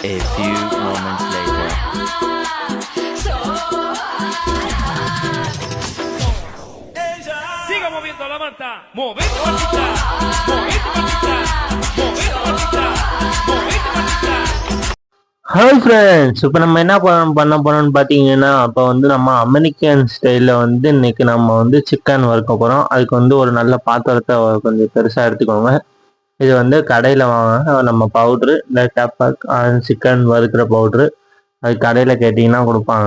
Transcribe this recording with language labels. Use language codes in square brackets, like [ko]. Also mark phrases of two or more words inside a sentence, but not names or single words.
[en] A few moments later. [es] Siga moviendo la manta. Movete patita. Movete patita. Movete patita. Movete patita. [en] Hi friends, [ta] இப்போ நம்ம என்ன பண்ண போறோம்னு பார்த்தீங்கன்னா, அப்போ வந்து நம்ம [en] American style [ta] வந்து இன்னைக்கு நம்ம வந்து சிக்கன் வறுக்க போகிறோம். அதுக்கு வந்து ஒரு நல்ல பாத்திரத்தை கொஞ்சம் பெருசாக எடுத்துக்கோங்க. இது வந்து கடையில் வாங்க நம்ம பவுட்ரு, இந்த கேப்பாக் சிக்கன் வறுக்கிற பவுட்ரு, அது கடையில் கேட்டிங்கன்னா கொடுப்பாங்க.